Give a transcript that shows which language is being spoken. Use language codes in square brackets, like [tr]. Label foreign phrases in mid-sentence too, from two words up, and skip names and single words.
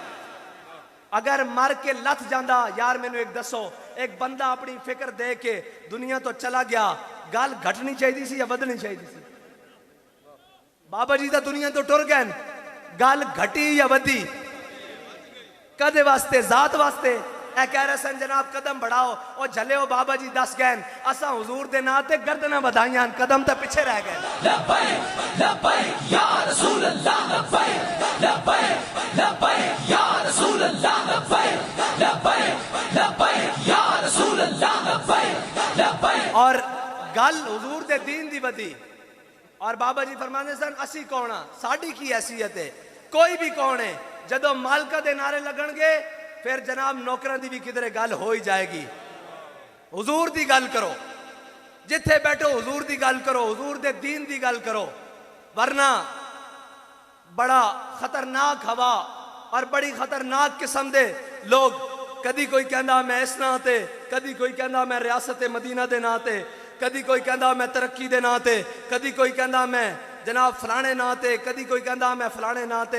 [pa] اگر مر کے لتھ جاتا، یار مینوں ایک دسو، ایک بندا اپنی فکر دے کے دنیا توں چلا گیا، گل گھٹنی چاہیے سی یا بدلنی چاہیے سی? بابا جی دا دنیا توں ٹر گئے، گل گھٹی یا ودھی? کدے واسطے؟ ذات واسطے. اے کہہ رہے سن جناب قدم بڑھاؤ، اور جھلے ہو بابا جی دس گئے اسّاں حضور دے ناں تے گردناں بدھائیاں، قدم تو پچھے رہ گئے. [ar] لبيك لبيك يا رسول الله، لبيك لبيك لبيك يا رسول الله، لبيك لبيك لبيك يا رسول الله، لبيك لبيك. [pa] اور گل حضور دے دین دی ودھی. اور بابا جی فرماتے سن اسی کون آں، ساڈی کی حیثیت ہے? کوئی بھی کون ہے، جدوں مالکاں دے نعرے لگنگے پھر جناب نوکراں دی بھی کدھرے گل ہو ہی جائے گی. حضور دی گل کرو، جتھے بیٹھو حضور دی گل کرو، حضور دے دین دی گل کرو، ورنہ بڑا خطرناک ہوا اور بڑی خطرناک قسم دے لوگ، کدی کوئی کہندا میں اس ناں تے، کدی کوئی کہندا میں ریاست مدینہ دے ناں تے، کدی کوئی کہندا میں ترقی دے ناں تے، کدی کوئی کہندا میں جناب فلانے ناں تے، کدی کوئی کہندا میں فلانے ناں تے.